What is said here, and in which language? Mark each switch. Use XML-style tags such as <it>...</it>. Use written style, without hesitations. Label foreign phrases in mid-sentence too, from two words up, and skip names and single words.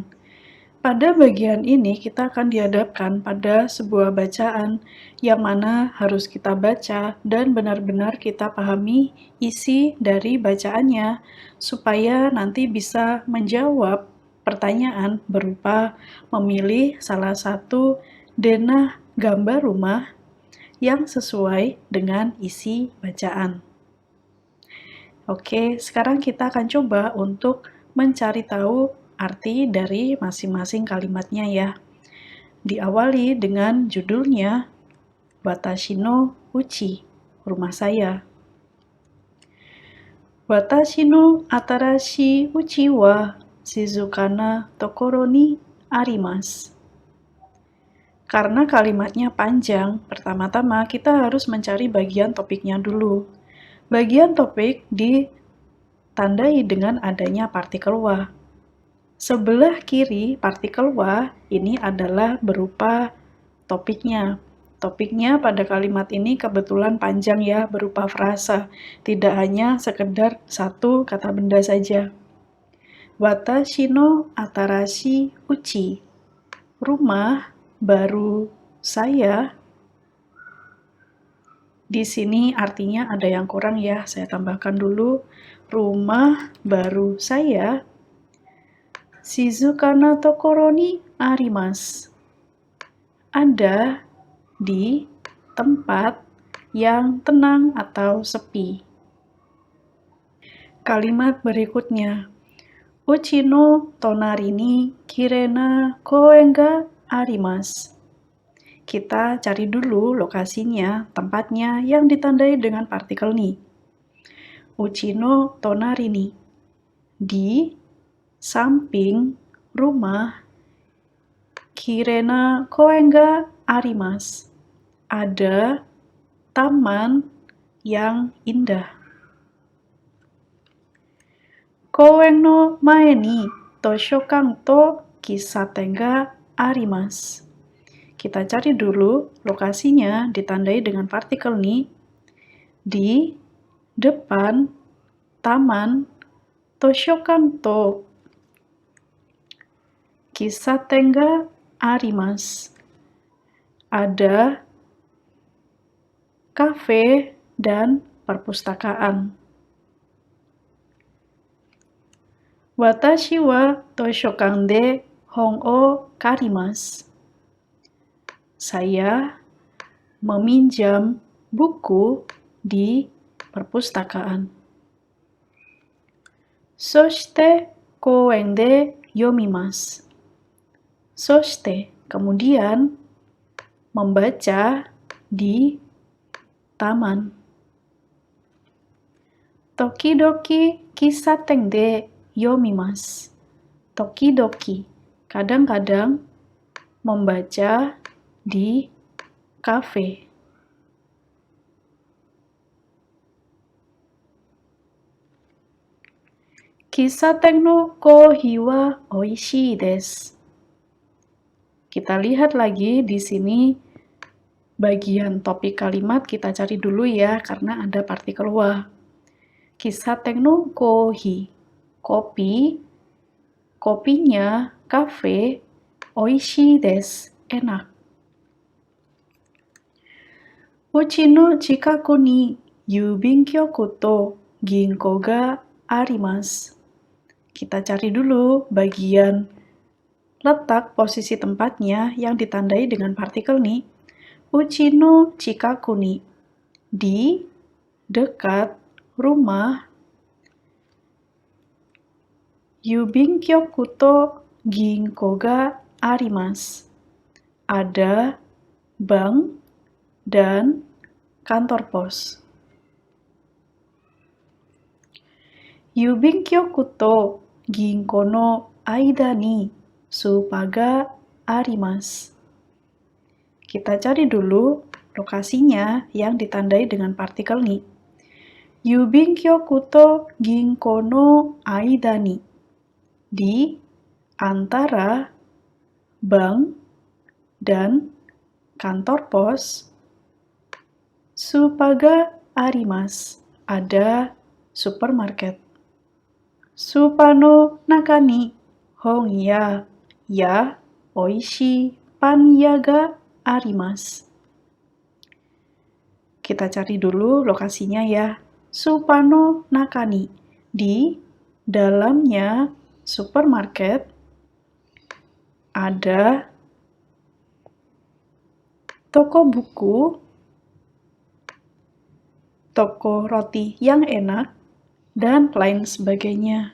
<id>Pada bagian ini kita akan dihadapkan pada sebuah bacaan yang mana harus kita baca dan benar-benar kita pahami isi dari bacaannya supaya nanti bisa menjawab pertanyaan berupa memilih salah satu denah gambar rumah yang sesuai dengan isi bacaan. Oke, sekarang kita akan coba untuk mencari tahu arti dari masing-masing kalimatnya ya. Diawali dengan judulnya</id> <ja>私の家,</ja> <id>rumah saya.</id> <ja>私の新しい家は静かな所にあります.</ja> <id>Karena kalimatnya panjang, pertama-tama kita harus mencari bagian topiknya dulu. Bagian topik ditandai dengan adanya partikel wa. Sebelah kiri partikel wa ini adalah berupa topiknya. Topiknya pada kalimat ini kebetulan panjang ya, berupa frasa. Tidak hanya sekedar satu kata benda saja.</id> <ja>私の新しい家.</ja> <id>Rumah baru saya. Di sini artinya ada yang kurang ya, saya tambahkan dulu. Rumah baru saya</id> <ja>静かな所にあります.</ja> <id>Ada di tempat yang tenang atau sepi. Kalimat berikutnya.</id> <ja>家の隣にきれいな公園があります.</ja> <id>Kita cari dulu lokasinya, tempatnya yang ditandai dengan partikel ni.</id> <ja>家の隣に.</ja> <id>Di samping rumah</id> <ja>きれいな公園があります.</ja> <id>Ada taman yang indah.</id> <ja>公園の前に図書館と喫茶店があります.</ja> <id>Kita cari dulu lokasinya ditandai dengan partikel ni. Di depan taman</id> <ja>図書館と喫茶店があります.</ja> <id>Ada kafe dan perpustakaan.</id> <ja>私は図書館で本を借ります.</ja> <id>Saya meminjam buku di perpustakaan.</id> <ja>そして公園で読みます. Soshite,</ja> <id>kemudian, membaca di taman.</id> <ja>時々喫茶店で読みます. Tokidoki,</ja> <id>kadang-kadang membaca di kafe.</id> <ja>喫茶店のコーヒーはおいしいです.</ja> <id>Kita lihat lagi di sini bagian topik kalimat kita cari dulu ya karena ada partikel wa.</id> <ja>喫茶店のコーヒー,</ja> <id>kopi, kopinya, kafe,</id> <ja>おいしいです, enak. 家の近くに郵便局と銀行があります.</ja> <id>Kita cari dulu bagian letak posisi tempatnya yang ditandai dengan partikel ni.</id> <ja>家の近くに,</ja> <id>di dekat rumah.</id> <ja>郵便局と銀行があります.</ja> <id>Ada bank dan kantor pos.</id> <ja>郵便局と銀行の間にスーパーがあります.</ja> <id>Kita cari dulu lokasinya yang ditandai dengan partikel ni.</id> <ja>郵便局と銀行の間に,</ja> <id>di antara bank dan kantor pos.</id> <ja>スーパーがあります,</ja> <id>ada supermarket.</id> <ja>スーパーの中に本屋やおいしいパン屋があります.</ja> <id>Kita cari dulu lokasinya ya.</id> <ja>スーパーの中に,</ja> <id>di dalamnya supermarket ada toko buku, toko roti yang enak, dan lain sebagainya.</id>